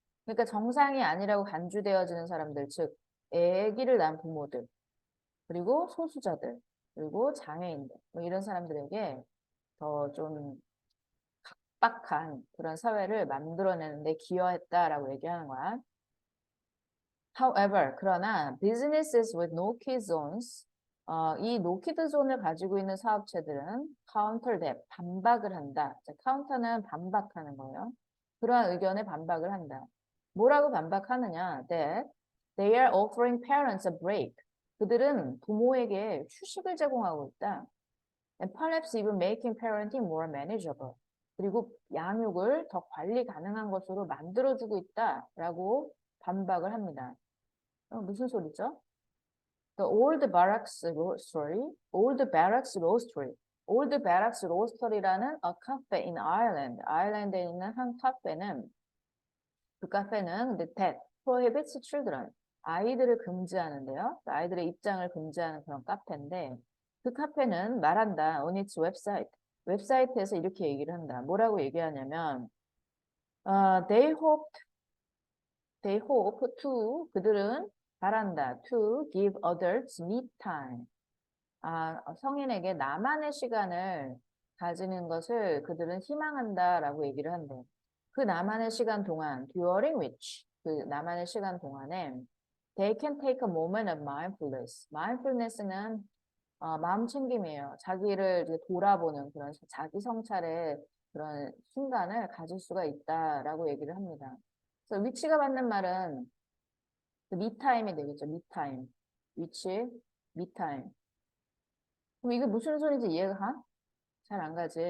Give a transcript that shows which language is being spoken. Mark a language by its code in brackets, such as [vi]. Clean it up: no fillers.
[ko] 그러니까 정상이 아니라고 간주되어지는 사람들, 즉 아기를 낳은 부모들, 그리고 소수자들, 그리고 장애인들, 뭐 이런 사람들에게 더 좀 각박한 그런 사회를 만들어내는데 기여했다라고 얘기하는 거야. [en] However, [ko] 그러나 [en] businesses with no key zones, [ko] 이 노키드 존을 가지고 있는 사업체들은 [en] counter that, [ko] 반박을 한다. 자, counter는 반박하는 거예요. 그러한 의견에 반박을 한다. 뭐라고 반박하느냐? [en] That they are offering parents a break. [ko] 그들은 부모에게 휴식을 제공하고 있다. [en] And perhaps even making parenting more manageable. [ko] 그리고 양육을 더 관리 가능한 것으로 만들어주고 있다라고 반박을 합니다. 무슨 소리죠? [en] The Old Barracks Roastery, Old Barracks Roastery, Old Barracks Roastery라는 a cafe in Ireland. [ko] 아일랜드에 있는 한 카페는 그 카페는 [en] that prohibits children. [ko] 아이들을 금지하는데요. 아이들의 입장을 금지하는 그런 카페인데 그 카페는 말한다. [en] on its website. [ko] 웹사이트에서 이렇게 얘기를 한다. 뭐라고 얘기하냐면 [en] they hope to [ko] 그들은 바란다. [en] to give adults me time. [ko] 성인에게 나만의 시간을 가지는 것을 그들은 희망한다라고 얘기를 한대. 그 나만의 시간 동안 [en] during which [ko] 그 나만의 시간 동안에 [en] they can take a moment of mindfulness. [ko] mindfulness는 마음 챙김이에요. 자기를 이제 돌아보는 그런 자기 성찰의 그런 순간을 가질 수가 있다라고 얘기를 합니다. 그래서 위치가 맞는 말은 미타임이 되겠죠. 미타임. 위치, 미타임. 그럼 이게 무슨 소리인지 이해가 가? 잘 안 가지.